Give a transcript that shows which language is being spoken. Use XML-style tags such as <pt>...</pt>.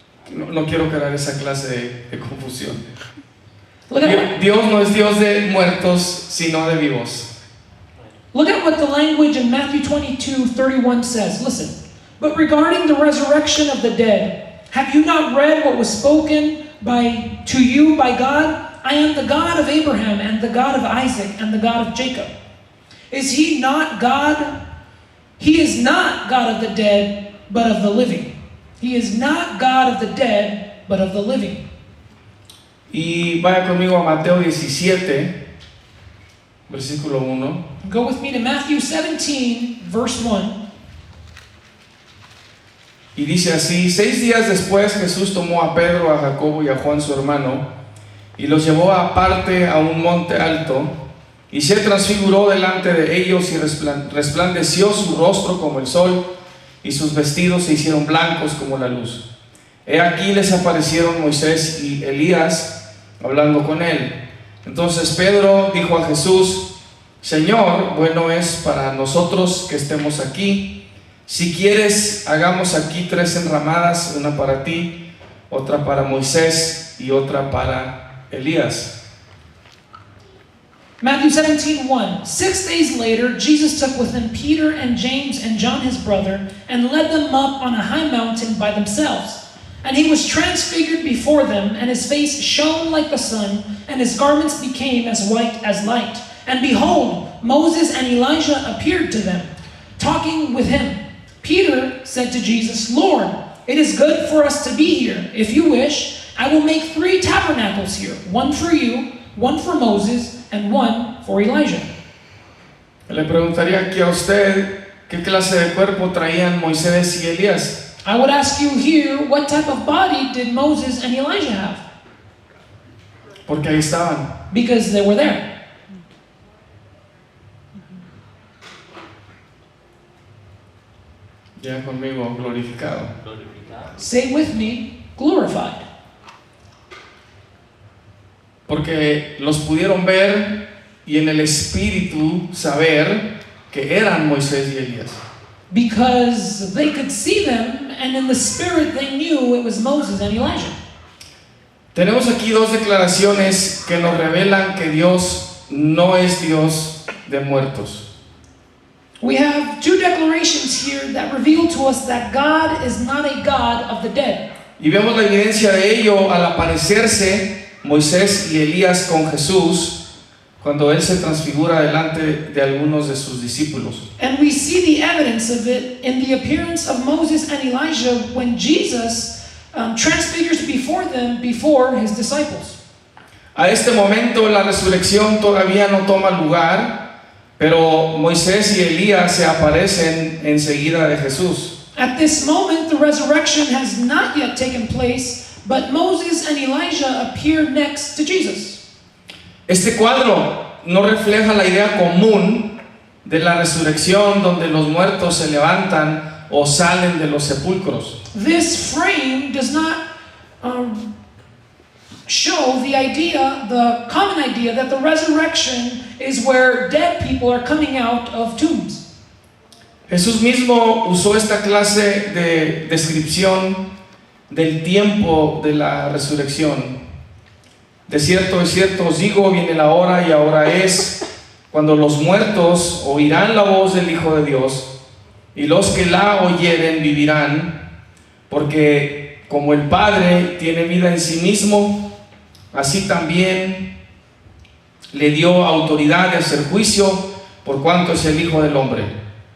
<es>No quiero crear esa clase de confusión. Dios no es Dios de muertos, sino de vivos.</es> <en>Look at what the language in Matthew 22:31 says. Listen. But regarding the resurrection of the dead, have you not read what was spoken to you by God? I am the God of Abraham and the God of Isaac and the God of Jacob. Is he not God? He is not God of the dead, but of the living. He is not God of the dead, but of the living.</en> <es>Y vaya conmigo a Mateo 17, versículo 1.</es> <en>Go with me to Matthew 17, verse 1.</en> <es>Y dice así: 6 días después Jesús tomó a Pedro, a Jacobo y a Juan su hermano, y los llevó aparte a un monte alto, y se transfiguró delante de ellos, y resplandeció su rostro como el sol, y sus vestidos se hicieron blancos como la luz. He aquí les aparecieron Moisés y Elías hablando con él. Entonces Pedro dijo a Jesús: Señor, bueno es para nosotros que estemos aquí. Si quieres, hagamos aquí 3 enramadas, una para ti, otra para Moisés y otra para Elías.</es> <en>Matthew 17:1. 6 days later, Jesus took with him Peter and James and John his brother, and led them up on a high mountain by themselves. And he was transfigured before them, and his face shone like the sun, and his garments became as white as light. And behold, Moses and Elijah appeared to them, talking with him. Peter said to Jesus, Lord, it is good for us to be here. If you wish, I will make 3 tabernacles here, one for you, one for Moses, and one for Elijah.</en> <es>Le preguntaría aquí a usted, ¿qué clase de cuerpo traían Moisés y Elías?</es> <en>I would ask you here, what type of body did Moses and Elijah have?</en> <es>Porque ahí estaban.</es> <en>Because they were there.</en> <es>Ya conmigo, glorificado.</es> <en>Say with me, glorified.</en> <es>Porque los pudieron ver y en el espíritu saber que eran Moisés y Elías.</es> <en>Because they could see them, and in the spirit they knew it was Moses and Elijah.</en> <es>Tenemos aquí 2 declaraciones que nos revelan que Dios no es Dios de muertos.</es> <en>We have 2 declarations here that reveal to us that God is not a God of the dead.</en> <es>Y vemos la evidencia de ello al aparecerse Moisés y Elías con Jesús cuando él se transfigura delante de algunos de sus discípulos.</es> <en>And we see the evidence of it in the appearance of Moses and Elijah when Jesus transfigures before them, before his disciples.</en> <es>A este momento la resurrección todavía no toma lugar, pero Moisés y Elías se aparecen enseguida de Jesús.</es> <en>At this moment, the resurrection has not yet taken place, but Moses and Elijah appear next to Jesus.</en> <es>Este cuadro no refleja la idea común de la resurrección donde los muertos se levantan o salen de los sepulcros.</es> <en>This frame does not show the common idea that the resurrection is where dead people are coming out of tombs.</en> <es>Jesús mismo usó esta clase de descripción del tiempo de la resurrección. De cierto os digo, viene la hora y ahora es, cuando los muertos oirán la voz del Hijo de Dios, y los que la oyeren vivirán, porque como el Padre tiene vida en sí mismo, así también le dio autoridad de hacer juicio, por cuanto es el Hijo del Hombre.</es>